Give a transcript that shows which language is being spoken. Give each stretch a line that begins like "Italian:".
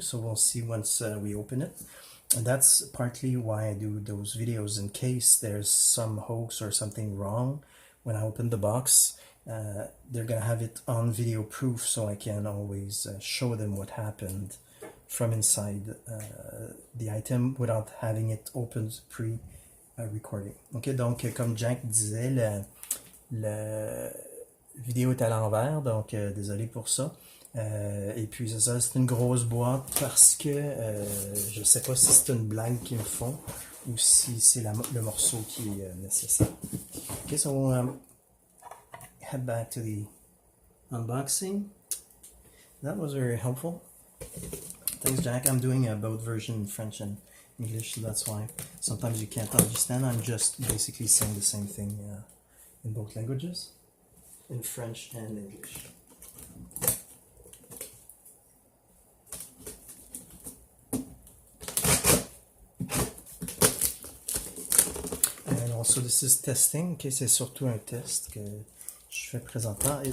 English: So we'll see once we open it. And that's partly why I do those videos, in case there's some hoax or something wrong when I open the box. They're gonna have it on video proof, so I can always show them what happened from inside the item without having it opened pre-recording.
French: Ok, donc comme Jack disait, la vidéo est à l'envers, donc désolé pour ça. Et puis c'est ça, c'est une grosse boîte parce que je sais pas si c'est une blague qu'ils me font ou si c'est le morceau qui est nécessaire.
English: Ok, so we'll head back to the unboxing. That was very helpful. Thanks, Jack. I'm doing both version in French and English, so that's why sometimes you can't understand. I'm just basically saying the same thing in both languages, in French and English. And also this is testing.
French: Okay, c'est surtout un test que je fais présentement.